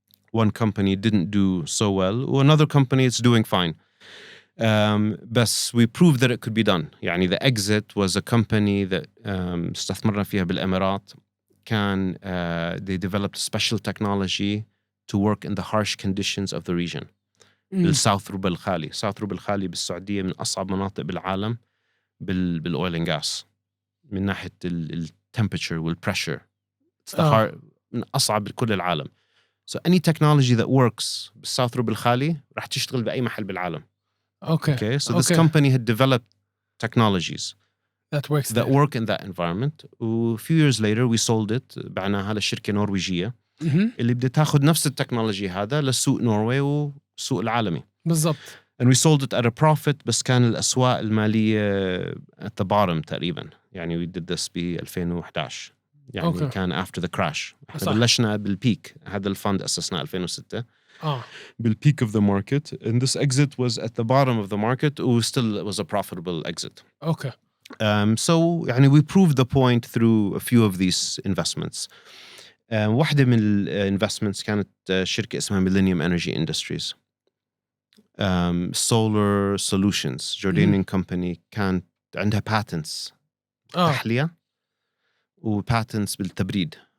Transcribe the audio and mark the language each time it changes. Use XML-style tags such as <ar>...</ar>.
<en>One company didn't do so well. Another company is doing fine. But we proved that it could be done. يعني the exit was a company that</en> <ar>استثمرنا فيها بالإمارات.</ar> <en>كان they developed special technology to work in the harsh conditions of the region.</en> <ar>بالساوث ربع الخالي. ساوث ربع الخالي بالسعودية من أصعب مناطق بالعالم بال</ar> <en>oil and gas</en> <ar>من ناحية temperature والpressure.</ar> <en>It's the hard,</en> <ar>من أصعب بكل العالم.</ar> <en>So any technology that works</en> <ar>بالساوث ربع الخالي راح تشتغل بأي محل بالعالم.</ar> <en>Okay. So this company had developed technologies that work in that environment. A few years later we sold it.</en> <ar>بعناها لشركة نرويجية اللي بدها تاخد نفس التكنولوجي هذا للسوق نروي والسوق العالمي. بالضبط.</ar> <en>And we sold it at a profit.</en> <ar>بس كان الأسواق المالية</ar> <en>at the bottom</en> <ar>تقريبا.</ar> <en>يعني we did this ب 2011.</en> <ar>يعني كان</ar> <en>after the crash.</en> <ar>احنا بلشنا بالبيك. هذا الفند أسسنا 2006.</ar> <en>بالpeak of the market, and this exit was at the bottom of the market. Still it was a profitable exit. Okay. So يعني we proved the point through a few of these investments.</en> <ar>واحدة من الانفستمنتس كانت شركة اسمها Millennium Energy Industries.</ar> <en>Solar Solutions, Jordanian company,</en> <ar>كانت عندها</ar> <en>patents تحلية وpatents بالتبريد.</en>